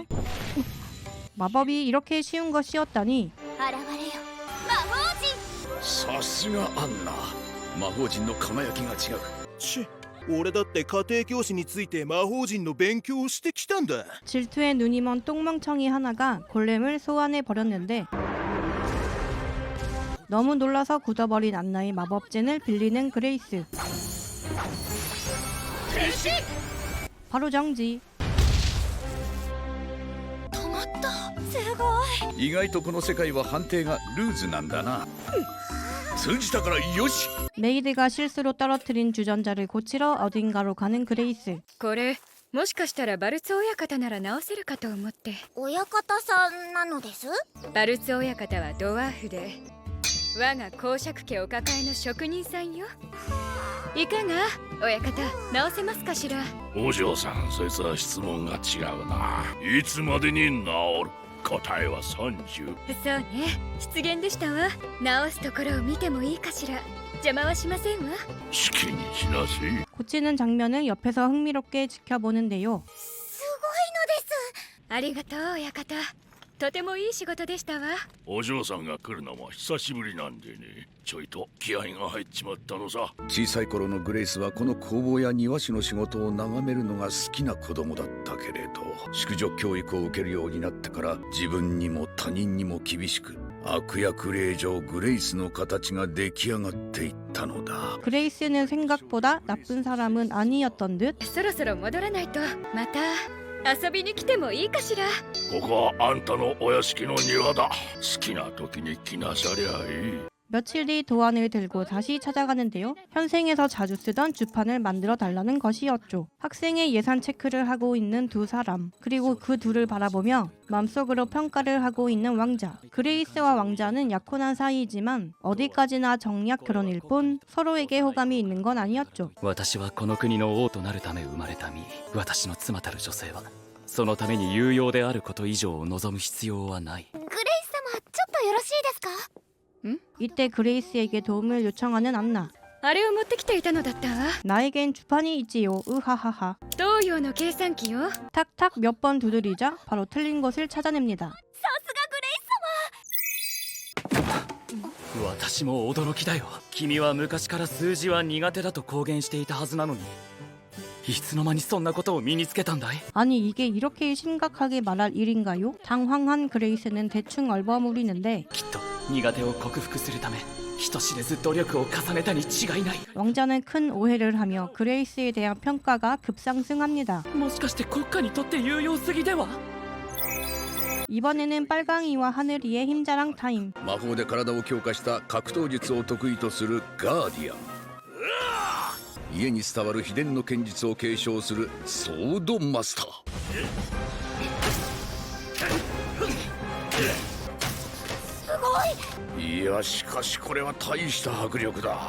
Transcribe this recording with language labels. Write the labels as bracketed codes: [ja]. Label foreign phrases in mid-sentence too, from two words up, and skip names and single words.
[ko] 마법이 이렇게 쉬운 것이었다니. [ja] 現れよ魔法陣さすがアンナ魔法陣の輝きが違うち俺だって家庭教師について魔法陣の勉強をしてきたんだ [ko] 질투에 눈이 먼 똥멍청이 하나가 골렘을 소환해 버렸는데 너무 놀라서 굳어버린 안나의 마법진을 빌리는 그레이스. 바로 정지. [ja] 止まったすごい意外とこの世界は判定がルーズなんだな通じたからよし [ko] 메이드가 실수로 떨어뜨린 주전자를 고치러 어딘가로 가는 그레이스. [ja] これもしかしたらバルツ親方なら直せるかと思って親方さんなのです？バルツ親方はドワーフで我が公爵家お抱えの職人さんよいかが親方直せますかしらお嬢さんそいつは質問が違うないつまでに治る答えは30 そうね失言でしたわ直すところを見てもいいかしら邪魔はしませんわ好きにしなさい [ko] 고치는 장면을 옆에서 흥미롭게 지켜보는데요. [ja] すごいのですありがとう親方とてもいい仕事でしたわお嬢さんが来るのも久しぶりなんでねちょいと気合が入っちまったのさ小さい頃のグレイスはこの工房や庭師の仕事を眺めるのが好きな子供だったけれど淑女教育を受けるようになってから自分にも他人にも厳しく悪役令上グレイスの形が出来上がっていったのだ [ko] 그레이스는 생각보다 나쁜 사람은 아니었던 듯. [ja] そろそろ戻らないとまた遊びに来てもいいかしらここはあんたのお屋敷の庭だ好きな時に来なさりゃいい [ko] 며칠 뒤 도안을 들고 다시 찾아가는데요. 현생에서 자주 쓰던 주판을 만들어 달라는 것이었죠. 학생의 예산 체크를 하고 있는 두 사람, 그리고 그 둘을 바라보며 마음속으로 평가를 하고 있는 왕자. 그레이스와 왕자는 약혼한 사이이지만 어디까지나 정략 결혼일 뿐 서로에게 호감이 있는 건 아니었죠. [ja] 私はこの国の王となるため生まれた身私の妻たる女性はそのために有用であること以上を望む必要はないグレイス様ちょっとよろしいですか？ [ko] 이때 그레이스에게 도움을 요청하는 안나. [ja] あれを持ってきていたのだったわ [ko] 나에겐 주판이 있지요. 으하하하. [ja] 東洋の計算機よ [ko] 탁탁 몇 번 두드리자 바로 틀린 것을 찾아냅니다. [ja] さすがグレイス様私も驚きだよ君は昔から数字は苦手だと公言していたはずなのにいつの間にそんなことを身につけたんだい [ko] 아니 이게 이렇게 심각하게 말할 일인가요? 당황한 그레이스는 대충 얼버무리는데 [ja] きっと苦手を克服するため人知れず努力を重ねたに違いない [ko] 왕자는 큰 오해를 하며 그레이스에 대한 평가가 급상승합니다. [ja] もしかして国家にとって有用すぎでは [ko] 이번에는 빨강이와 하늘이의 힘자랑 타임. [ja] 魔法で体を強化した格闘術を得意とするガーディアン家に伝わる秘伝の剣術を継承するソードマスターいやしかしこれは大した迫力だ